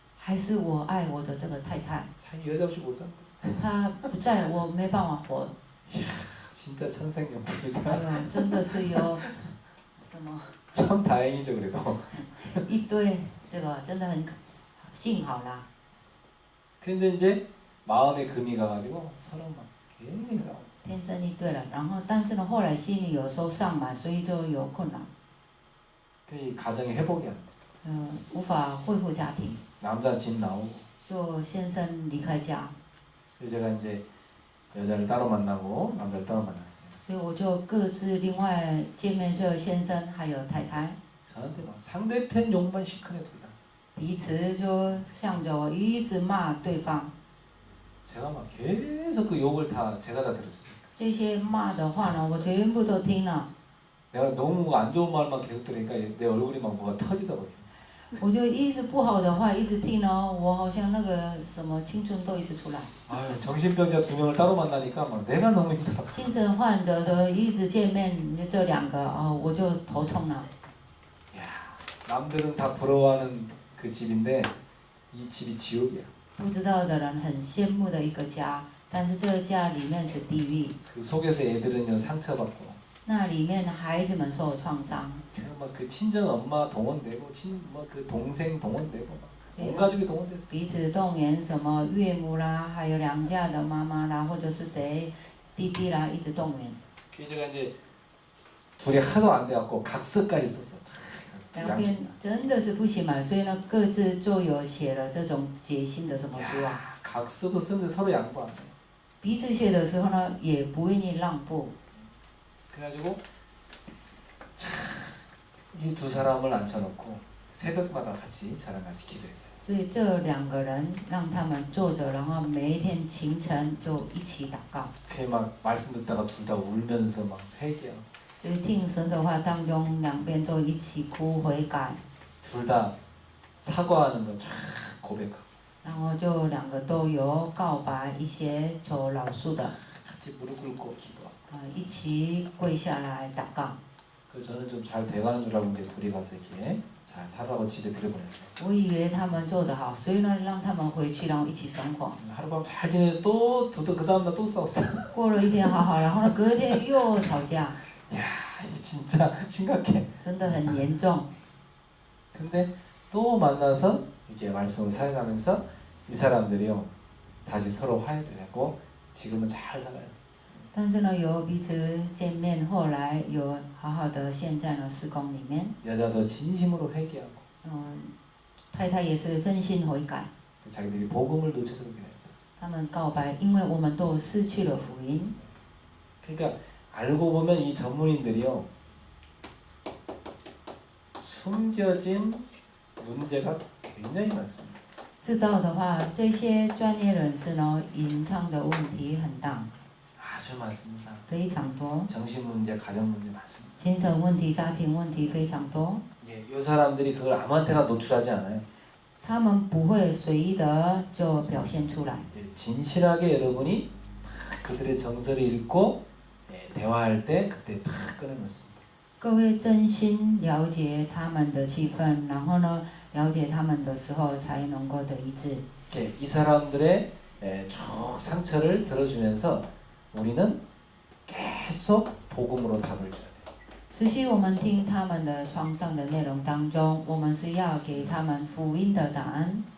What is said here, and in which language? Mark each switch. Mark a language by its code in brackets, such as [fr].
[zh] 还是我爱我的这个太太， [ko] 자기 여자 없이 못 산다. [zh] 她不在我没办法活。 [ko] 진짜 천생연분이다. [zh] 哎呦，真的是有什么 [ko] 참 다행이죠 그래도. [zh] 一堆这个真的很幸好啦。 [ko] 근데 이제 마음에 금이 가가지고 서로 막 굉장히 싸워. [zh] 天生一对了，然后但是呢，后来心里有受伤嘛，所以就有困难， [ko] 그 가정이 회복이 안 돼. [zh] 无法恢复家庭， [ko] 남자 집 나오고. [zh] 就先生离开家， [ko] 그래서 제가 이제 여자를 따로 만나고 남자를 따로 만났어요. [zh] 所以我就各自另外见面这个先生还有太太， [ko] 저한테 막 상대편 욕만 시커내 둘 다. [zh] 彼此就向着我一直骂对方。 [ko] 제가 막 계속 그 욕을 다 제가 다 들었어요. [zh] 这些骂的话呢，我全部都听了， [ko] 내가 너무 안 좋은 말만 계속 들으니까 내 얼굴이 막 뭐가 터지더라고요. [zh] 我就一直不好的话一直听哦，我好像那个什么青春痘一直出来， [ko] 아유 정신병자 2명을 따로 만나니까 막 내가 너무 힘들어. [zh] 精神患者的一直见面，这两个哦，我就头痛了。 [ko] 야 남들은 다 부러워하는 그 집인데 이 집이 지옥이야. [zh] 不知道的人很羡慕的一个家，但是这个家里面是地狱， [ko] 그 속에서 애들은요 상처받고 [zh] 那里面的孩子们受创伤， [ko] 그냥 막 그 친정 엄마 동원되고 친뭐그 동생 동원되고 막 온 [zh] 所以 [ko] 가족이 동원됐어. [zh] 彼此动员什么岳母啦，还有娘家的妈妈啦，或者是谁弟弟啦，一直动员。 [ko] 그래서 제가 이제 둘이 하도 안 돼갖고 각서까지 썼어. [zh] 两边真的是不行嘛，所以呢，各自就有写了这种解心的什么书啊。 [ko] 야, 각서도 쓰는데 서로 양보 안 해. [zh] 彼此写的时候呢，也不愿意让步， [ko] 그래가지고 이 두 사람을 앉혀놓고 새벽마다 같이 저랑 같이 기도했어요. [zh] 所以这两个人让他们坐着，然后每一天清晨就一起祷告。 [ko] 그막 말씀 듣다가 둘 다 울면서 막 회개하고 [zh] 所以听神的话当中，两边都一起哭悔改， [ko] 둘 다 사과하는 거 쫙 고백하고 [zh] 然后就两个都有告白一些求饶恕的， [ko] 같이 무릎 꿇고 기도하고 [zh] 一起跪下来祷告。 [ko] 그래서 저는 좀 잘 돼가는 줄 알고 이제 둘이 가서 이렇게 잘 살라고 집에 들여보냈어요. [zh] 我以为他们做得好，所以呢，让他们回去，然后一起生活。 [ko] 하룻밤 잘 지내는데 또 그 다음날 또 싸웠어요. [zh] 过了一天好好，然后呢，隔天又吵架， [ko] 야, 이 진짜 심각해. [zh] 真的很严重。 [ko] 근데 또 만나서 이렇게 말씀을 사용하면서 이 사람들이요 다시 서로 화해를 하고 지금은 잘 살아요. [zh] 但是呢，有彼此见面，后来有好好的，现在呢，施工里面， [ko] 여자도 진심으로 회개하고 [zh] 太太也是真心悔改， [ko] 자기들이 복음을 놓쳐서 그렇게 해요. [zh] 他们告白，因为我们都失去了福音。 [ko] 그러니까 알고 보면 이 전문인들이요 숨겨진 문제가 굉장히 많습니다. [zh] 知道的话，这些专业人士呢，隐藏的问题很大， [ko] 아주 많습니다. [zh] 非常多， [ko] 정신 문제, 가정 문제 많습니다. [zh] 精神问题、家庭问题非常多。 [ko] 예, 이 사람들이 그걸 아무한테나 노출하지 않아요. [zh] 他们不会随意的就表现出来， [ko] 예, 진실하게 여러분이 다 그들의 정서를 읽고 예, 대화할 때 그때 다 꺼내놓습니다. [zh] 各位真心了解他们的气氛，然后呢，了解他们的时候，才能够得一致。 [ko] 예, 이 사람들의 예, 쭉 상처를 들어주면서 우리는 계속 복음으로 답을 줘야 돼요. [zh] 持续我们听他们的创伤的内容当中，我们是要给他们福音的答案，